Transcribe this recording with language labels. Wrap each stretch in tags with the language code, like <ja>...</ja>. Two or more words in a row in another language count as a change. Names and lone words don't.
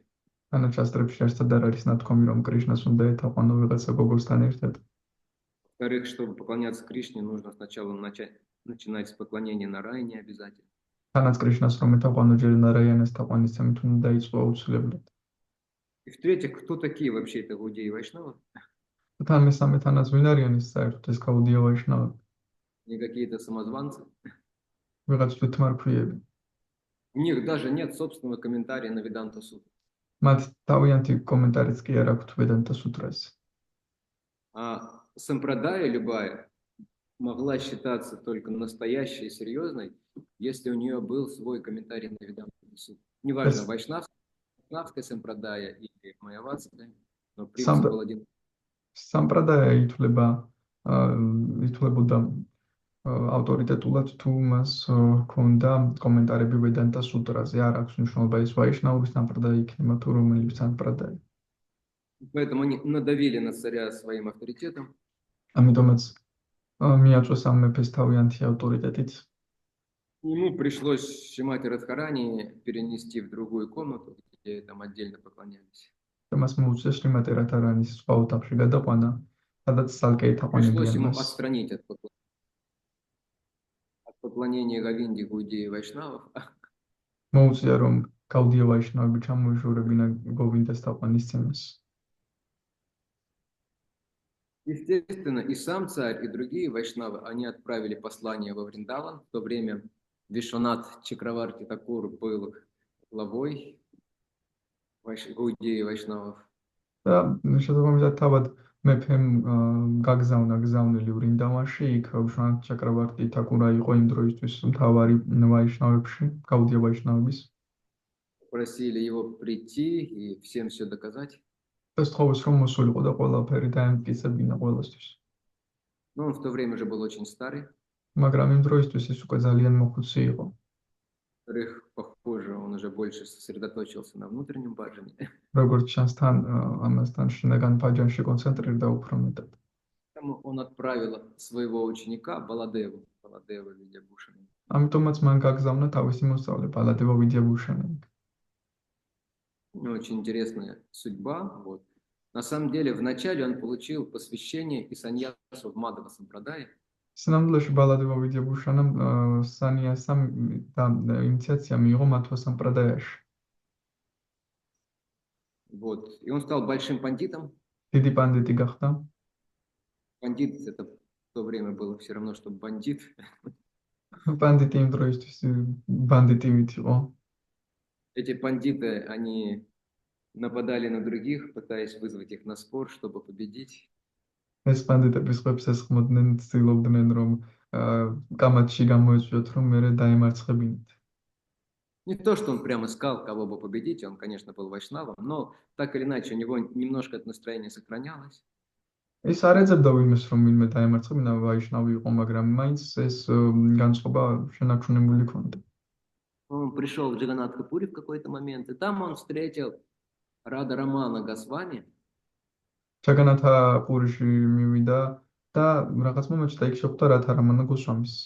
<ka>თანაც შასტრებში ერთად არ არის ნათქვამი რომ კრიშნას უნდა ეთაყვანო ვიღაცა გოგოსთან ერთად.</ka> <ru>Во-вторых, чтобы поклоняться Кришне, нужно сначала начинать с поклонения Нараяне обязательно.</ru> <ka>თანაც კრიშნას რომ ეთაყვანო ჯერ ნარაიანას თაყვანისცემით უნდა დაიწყო აუცილებლად.</ka> <ru>И в-третьих, кто такие вообще это Гаудия и Вайшнавы?</ru> <ka>თან მესამე თანაც ვინ არიან ის საერთოდ ეს გაუდია ვაიშნავები?</ka> <ru>Не какие-то самозванцы.</ru> <ka>ვიღაც თვითმარქვიები.</ka> <ru>У них даже нет собственного комментария на Веданта Суд.</ru> <ka>მათ თავიანთი კომენტარიც კი არ აქვთ ვედანტა სუტრაზე.</ka> <ru>А сампрадая любая могла считаться только настоящей и серьезной, если у нее был свой комментарий на Веданта Суд. Неважно, вайшнавская сампрадая или майявадская, но принцип был один.</ru> <ka>სამპრადაია ითვლებოდა ავტორიტეტულად თუ მას ჰქონდა კომენტარები ვედანტა სუტრაზე. არ აქვს მნიშვნელობა ის ვაიშნაურის სამპრადაია იქნება თუ რომელი სამპრადაია.</ka> <ru>Поэтому они надавили на царя своим авторитетом.</ru> <ka>ამიტომაც მიაწვეს ამ მეფეს თავიანთი ავტორიტეტით.</ka> <ru>Ему пришлось Шримати Радхарани перенести в другую комнату, где там отдельно поклонялись.</ru> <ka>და მას მოუწეს შრიმატი რადჰარანის სხვა ოთახში გადაყვანა, სადაც ცალკე</ka> <ru>Пришлось</ru> <ka>ეთაყვანებიან</ka> <ru>ему</ru> <ka>მას.</ka> <ru>отстранить от поклонения Говинде, Гаудии и Вайшнавов.</ru> <ka>მოუწია რომ გაუდია ვაიშნავები ჩამოეშორებინა გოვინდას თაყვანისცემას.</ka> <ru>Естественно, и сам царь, и другие вайшнавы, они отправили послание во Вриндаван. В то время Вишванат Чакраварти Такур был главой Гаудии и Вайшнавов.</ru> <ka>და შესაბამისად თავად მეფემ გაგზავნა გზავნილი ვრინდავანში, იქ ვიშვანათ ჩაკრავარტი თაკურა იყო იმ დროისთვის მთავარი ვაიშნავებში, გაუდია ვაიშნავების.</ka> <ru>Просили его прийти и всем все доказать.</ru> <ka>და სთხოვეს რომ მოსულიყო და ყველაფერი დაემტკიცებინა ყველასთვის.</ka> <ru>Но он в то время уже был очень старый.</ru> <ka>მაგრამ იმ დროისთვის ის უკვე ძალიან მოხუცი იყო.</ka> <ru>Во-вторых, похоже, он уже больше сосредоточился на внутреннем баджане.</ru> <ka>როგორც ჩანს თან ამასთან შინაგან ბაჯანში კონცენტრირდა უფრო მეტად.</ka> <ru>Поэтому он отправил своего ученика Баладеву Видябушина.</ru> <ka>ამიტომაც მან გაგზავნა თავისი მოსწავლე ბალადევა ვიდიაბუშანი.</ka> <ru>Очень интересная судьба. Вот. На самом деле, вначале он получил посвящение и саньясу в Мадхава Сампрадае.</ru> <ka>სინამდვილეში ბალადევა ვიდიაბუშანამ სანიასამ და ინიციაცია მიიღო მათვა სამპრადაიაში.</ka> <ru>Вот. И он стал большим пандитом.</ru> <ka>დიდი პანდიტი გახდა.</ka> <ru>Пандит это в то время было все равно, что бандит.</ru> <ka>პანდიტი იმ დროისთვის ბანდიტი მითიყო.</ka> <ru>Эти пандиты, они нападали на других, пытаясь вызвать их на спор, чтобы победить.</ru> <ka>ეს პანდიტები სხვებს ესხმოდნენ, ცდილობდნენ რომ კამათში გამოეწვიოთ, რომ მერე დაემარცხებინათ.</ka> <ru>Не то, что он прямо искал, кого бы победить, он, конечно, был вайшнавом, но так или иначе у него немножко это настроение сохранялось.</ru> <ka>ის არ ეძებდა ვინმეს რომ ვინმე დაემარცხებინა, ვაიშნავი იყო, მაგრამ მაინც ეს განწყობა შენარჩუნებული ჰქონდა.</ka> <ru>Он пришел в Джаганатха-пури в какой-то момент, и там он встретил Рада Рамана Госвами.</ru> <ka>ჯაგანათა პურიში მივიდა და რაღაც მომენტში იქ შეხვდა რათა რამანა გოსვამის,</ka>